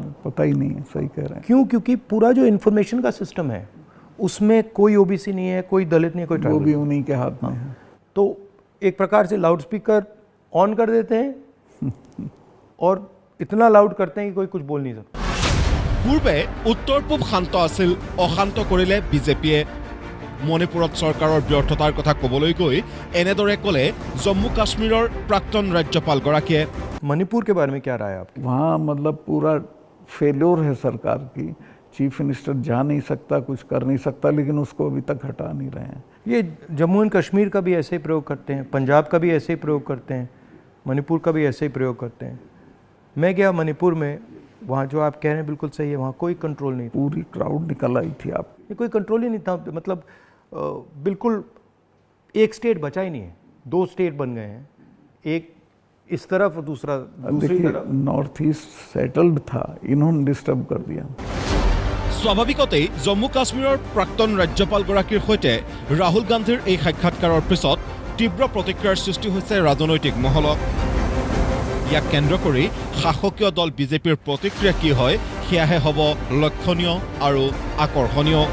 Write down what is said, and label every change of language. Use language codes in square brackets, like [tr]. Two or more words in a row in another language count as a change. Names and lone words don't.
[hi] पता ही नहीं है, सही कह रहे हैं। क्यों? क्योंकि पूरा जो इन्फॉर्मेशन का सिस्टम है उसमें कोई ओबीसी नहीं है, कोई दलित नहीं है, कोई वो ट्राइबल भी नहीं। उन्हीं के हाथ में है। तो एक प्रकार से [en] loud speaker on [hi] कर देते हैं और इतना लाउड करते हैं कि कोई कुछ बोल नहीं सकता। [as] পূৰ্বে উত্তৰ পূব শান্ত আছিল, অশান্ত কৰিলে বিজেপিয়ে। মণিপুৰত চৰকাৰৰ ব্যৰ্থতাৰ কথা ক'বলৈ গৈ এনেদৰে ক'লে জম্মু কাশ্মীৰৰ প্ৰাক্তন ৰাজ্যপালগৰাকীয়ে। [hi] मणिपुर के बारे में क्या राय है आपकी? वहाँ मतलब पूरा फेल्योर है सरकार की। [en] chief minister [hi] जा नहीं सकता, कुछ कर नहीं सकता, लेकिन उसको अभी तक हटा नहीं रहे हैं। ये जम्मू एंड कश्मीर का भी ऐसे ही प्रयोग करते हैं, पंजाब का भी ऐसे ही प्रयोग करते हैं, मणिपुर का भी ऐसे ही प्रयोग करते हैं। मैं गया मणिपुर में, वहाँ जो आप कह रहे हैं बिल्कुल सही है, वहाँ कोई कंट्रोल नहीं था। पूरी क्राउड निकल आई थी आप। ये कोई कंट्रोल ही नहीं था, मतलब बिल्कुल एक स्टेट बचा ही नहीं है, 2 स्टेट बन गए हैं, एक इस तरफ और दूसरा दूसरी देखिए, तरफ। [en] North East settled [hi] था, इन्होंने डिस्टर्ब कर दिया। [as] স্বাভাৱিকতেই জম্মু কাশ্মীৰৰ প্ৰাক্তন ৰাজ্যপালগৰাকীৰ সৈতে ৰাহুল গান্ধীৰ এই সাক্ষাৎকাৰৰ পিছত তীব্ৰ প্ৰতিক্ৰিয়াৰ সৃষ্টি হৈছে ৰাজনৈতিক মহলত। ইয়াক কেন্দ্ৰ কৰি শাসকীয় দল বিজেপিৰ প্ৰতিক্ৰিয়া কি হয় সেয়াহে হ'ব লক্ষণীয় আৰু আকৰ্ষণীয়।